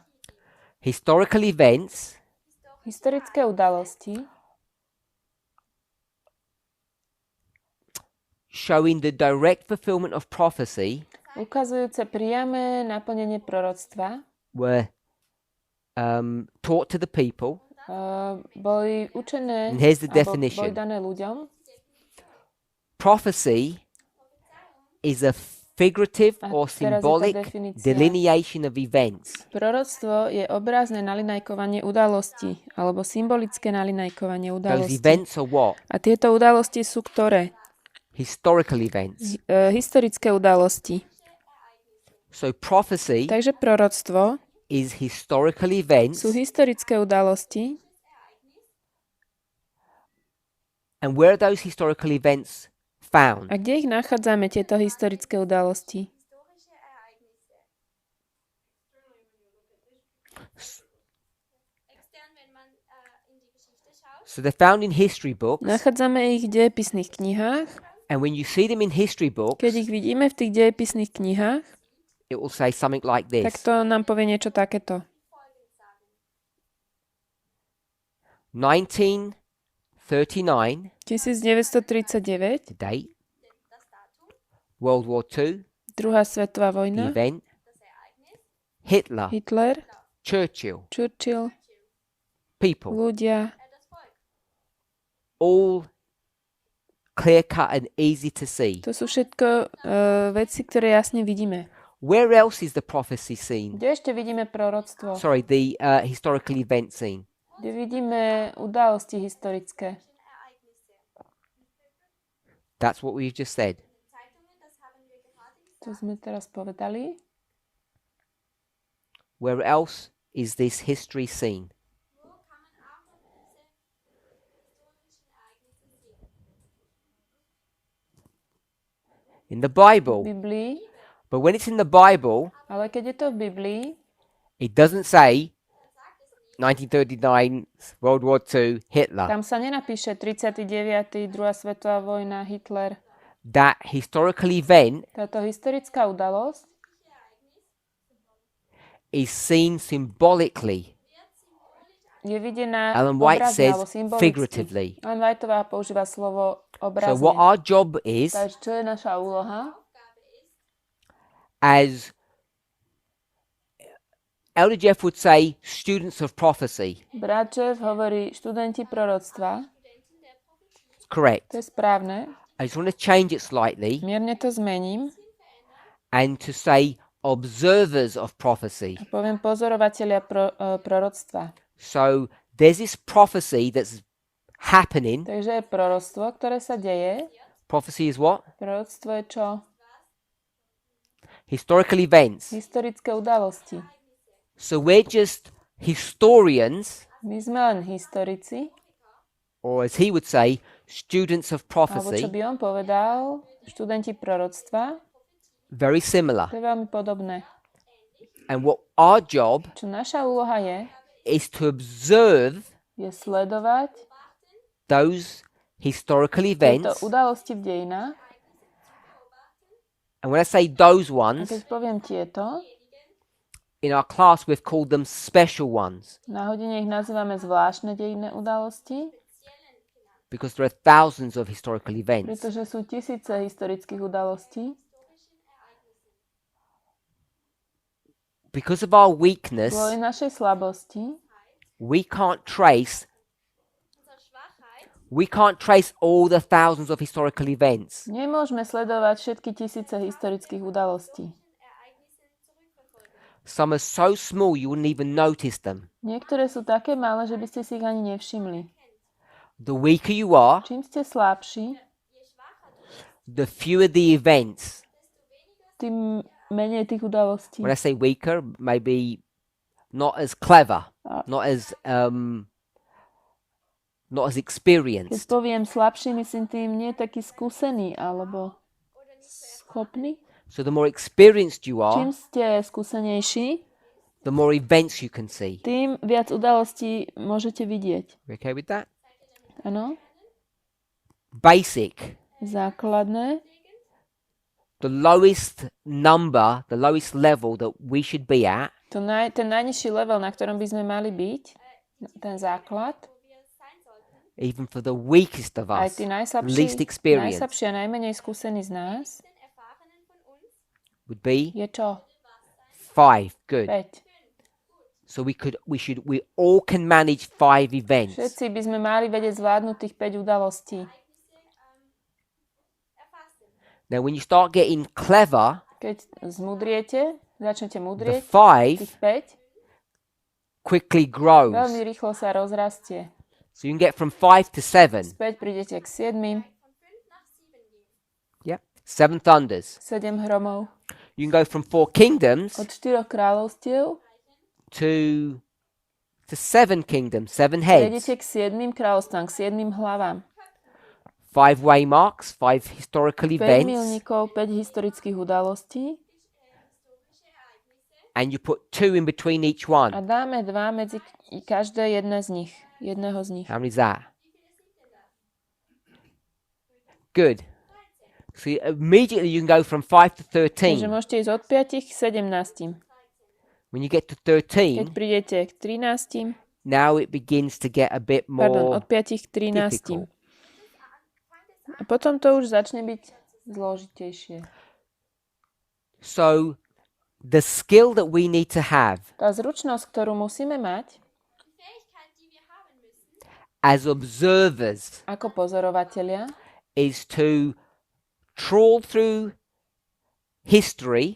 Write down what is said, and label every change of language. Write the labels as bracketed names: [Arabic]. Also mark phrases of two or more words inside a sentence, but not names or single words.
[English] Historical events [Slovak] Historické udalosti [English] showing the direct fulfillment of prophecy [Slovak] ukazujúce priame naplnenie proroctva [English] were taught to the people, [Slovak] boli učené, [English] And here's the [Slovak] alebo boli [English] definition. [Slovak] dané ľuďom. [English] Prophecy is a figurative [Slovak] A [English] or [Slovak] teraz je tá [English] symbolic [Slovak] definícia. [English] delineation of events. [Slovak] Proroctvo je obrazné nalinajkovanie udalostí, alebo symbolické nalinajkovanie [English] Those [Slovak] udalostí. [English] events are what? [Slovak] A tieto udalosti sú ktoré? [English] Historical events. [Slovak] Historické udalosti. [English] So prophecy [Slovak] Takže proroctvo [English] is historical events. [Slovak] sú historické udalosti. [English] And where are those historical events found? [Slovak] A kde ich nachádzame, tieto historické udalosti? [English] So they're found in history books. [Slovak] Nachádzame ich v dejepisných knihách. [English] And when you see them in history books, [Slovak] Keď ich vidíme v tých dejepisných knihách, [English] it will say something like [Slovak] tak [English] this. [Slovak] to nám povie niečo takéto. [English] 1939, [Slovak] 1939, [English] the date. World War II, [Slovak] druhá svetová [English] the [Slovak] vojna, [English] event. Hitler, [Slovak] Hitler, [English] Churchill, [Slovak] Churchill, [English] people. [Slovak] ľudia, [English] All clear cut and easy to see. [Slovak] to sú všetko veci, ktoré jasne vidíme. [English] Where else is the prophecy seen? [Slovak] Kde ešte vidíme proroctvo? [English] Sorry, the historical event seen. [Slovak] Kde vidíme udalosti historické? [English] That's what we've just said. [Slovak] To sme teraz povedali. [English] Where else is this history seen? In the [Slovak] V [English] Bible. [Slovak] Biblii. [English] But when it's in the Bible, [Slovak] Ale keď je to v Biblii, [English] it doesn't say 1939, World War II, Hitler. [Slovak] tam sa nenapíše 39. druhá svetová vojna, Hitler. [English] That historical event [Slovak] Táto historická udalosť [English] is seen symbolically. [Slovak] je videná [English] Ellen White [Slovak] obrazne [English] says [Slovak] alebo symbolicky. [English] figuratively. [Slovak] Ellen Whiteová používa slovo [English] So [Slovak] obrazne. [English] what our job is, [Slovak] Takže čo je naša úloha? [English] as Elder Jeff would say, students of prophecy. [Slovak] Brat Jeff hovorí študenti proroctva. [English] It's correct. [Slovak] To je správne. [English] I just want to change it slightly [Slovak] Mierne to zmením. [English] and to say observers of prophecy. [Slovak] A poviem pozorovatelia proroctva. [English] So there's this prophecy that's happening. [Slovak] Takže je proroctvo, ktoré sa deje. [English] Prophecy is what? [Slovak] Proroctvo je čo? [English] Historical events. [Slovak] Historické udalosti. [English] So we're just historians, [Slovak] My sme len historici, [English] or as he would say, students of [Slovak] alebo [English] prophecy. [Slovak] čo by on povedal, študenti proroctva. [English] Very similar. [Slovak] To je veľmi podobné. [English] And what our job [Slovak] Čo naša úloha [English] is to observe [Slovak] je sledovať [English] those historical [Slovak] tieto [English] events. [Slovak] udalosti v dejinách. [English] And when I say those [Slovak] A [English] ones, [Slovak] keď poviem tieto, [English] in our class we've called them special ones [Slovak] na hodine ich nazývame zvláštne dejinné udalosti, [English] because there are thousands of historical events. [Slovak] pretože sú tisíce historických udalostí. [English] Because of our weakness, [Slovak] Kvôli našej slabosti [English] we can't trace all the thousands of historical events. [Slovak] nemôžeme sledovať všetky tisíce historických udalostí. [English] Some are so small you wouldn't even notice them. [Slovak] Niektoré sú také malé, že by ste si ich ani nevšimli. [English] The weaker you are, [Slovak] Čím ste slabší, [English] the fewer the events. [Slovak] tým menej tých udalostí. [English] When I say weaker, maybe not as clever, not as [Slovak] Keď [English] experienced. [Slovak] poviem slabší, myslím tým nie taký skúsený alebo schopný. [English] So the more experienced you [Slovak] Čím [English] are, [Slovak] ste skúsenejší, [English] the more events you can see. [Slovak] tým viac udalostí môžete vidieť. [English] You okay with that? [Slovak] Áno? [English] Basic. [Slovak] Základné. [English] The lowest number, the lowest level that we should be at [Slovak] Ten najnižší level, na ktorom by sme mali byť, ten základ, [English] even for the weakest of [Slovak] aj [English] us, [Slovak] tí [English] least experienced, [Slovak] najslabší a najmenej skúsení z nás, [English] would be [Slovak] je čo? [English] 5. Good. 5. So we all can manage 5 events. [Slovak] Všetci by sme mali vedieť zvládnuť tých 5 udalostí. [English] Now, when you start getting clever, [Slovak] Keď začnete [English] the [Slovak] mudrieť, [English] 5 [Slovak] tých 5 [English] quickly grows. [Slovak] veľmi rýchlo sa rozrastie. [English] So you can get from 5 to 7. [Slovak] Späť prídete k 7, [English] Yep. 7 thunders. [Slovak] 7 hromov. [English] You can go from 4 kingdoms [Slovak] Od 4 kráľovstiev [English] to 7 kingdoms, 7 heads. [Slovak] prejdete k 7 kráľovstvám, k 7 hlavám. [English] 5 waymarks, 5 historical [Slovak] 5 [English] events. [Slovak] milníkov, 5 historických udalostí. [English] And you put 2 in between each one. [Slovak] A dáme 2 medzi každé jedného z nich. [English] How many is that? Good. So immediately you can go from 5 to [Slovak] Takže [English] 13. [Slovak] môžete ísť od 5 k 17. [English] When you get to [Slovak] Keď [English] 13, [Slovak] prídete k 13, [English] now it begins to get a bit more [Slovak] od 5 k 13. [English] difficult. [Slovak] A potom to už začne byť zložitejšie. [English] So the skill that we need to have [Slovak] Tá zručnosť, ktorú musíme mať [English] as observers [Slovak] ako pozorovatelia, [English] is to trawl through history,